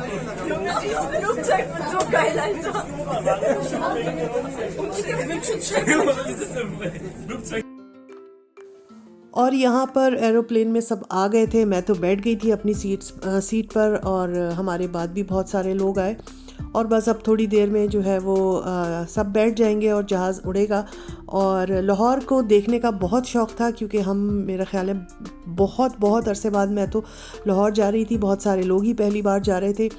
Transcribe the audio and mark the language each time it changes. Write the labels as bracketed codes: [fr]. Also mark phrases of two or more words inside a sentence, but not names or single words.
[de] Junge, dieses Flugzeug wird so geil, Alter. Und ich wünsche uns Dieses Flugzeug. [ur] اور یہاں پر ایروپلین میں سب آ گئے تھے. میں تو بیٹھ گئی تھی اپنی سیٹ پر اور ہمارے بعد بھی بہت سارے لوگ آئے. اور بس اب تھوڑی دیر میں جو ہے وہ سب بیٹھ جائیں گے اور جہاز اڑے گا. اور لاہور کو دیکھنے کا بہت شوق تھا کیونکہ ہم، میرا خیال ہے بہت عرصے بعد میں تو لاہور جا رہی تھی، بہت سارے لوگ ہی پہلی بار جا رہے تھے.